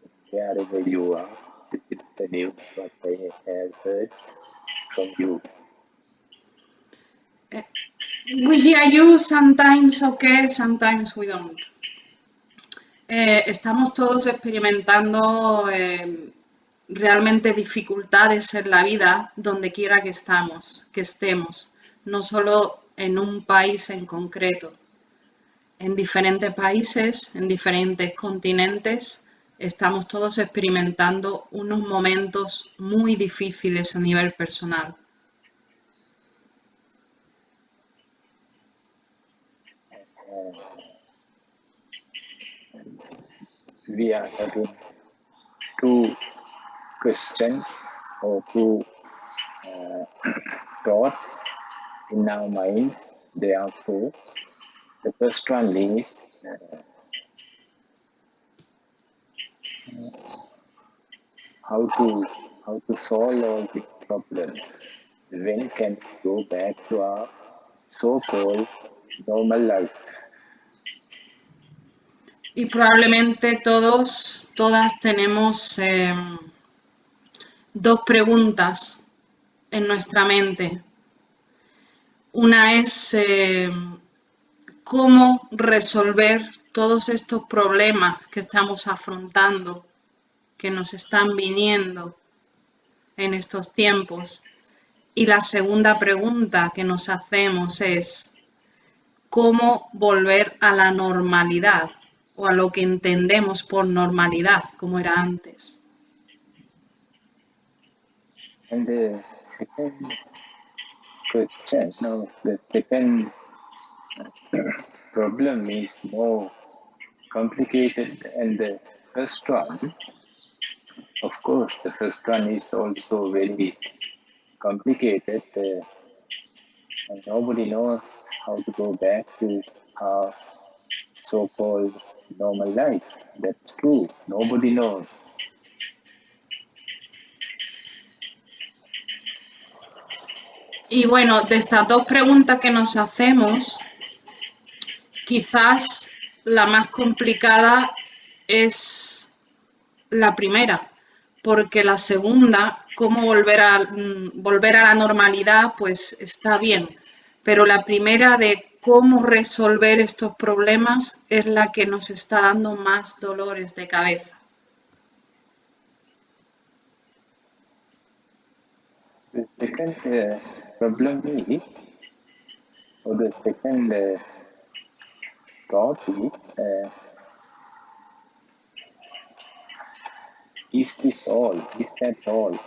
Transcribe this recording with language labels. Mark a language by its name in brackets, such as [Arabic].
[English] Wherever you are, this is the news what I have heard from you. We hear you sometimes okay, sometimes we don't. [Spanish] Estamos todos experimentando realmente dificultades en la vida donde quiera que estemos, no solo en un país en concreto. En diferentes países, en diferentes continentes, estamos todos experimentando unos momentos muy difíciles a nivel personal. [English] We are having two questions or two thoughts in our minds. Therefore, the first one is how to solve all these problems. When can we go back to our so-called normal life? [Spanish] Y probablemente todas tenemos dos preguntas en nuestra mente. Una es cómo resolver todos estos problemas que estamos afrontando, que nos están viniendo en estos tiempos. Y la segunda pregunta que nos hacemos es cómo volver a la normalidad o a lo que entendemos por normalidad, como era antes. [English] And the second question, the second problem is more complicated, and the first one, of course, the first one is also very complicated, and nobody knows how to go back to our so-called normal life. That's true. Nobody knows. [Spanish] Y bueno, de estas dos preguntas que nos hacemos, quizás la más complicada es la primera, porque la segunda, cómo volver a la normalidad, pues está bien, pero la primera de cómo resolver estos problemas es la que nos está dando más dolores de cabeza. [English] The second problem is, or the second thought is this all? Is that all?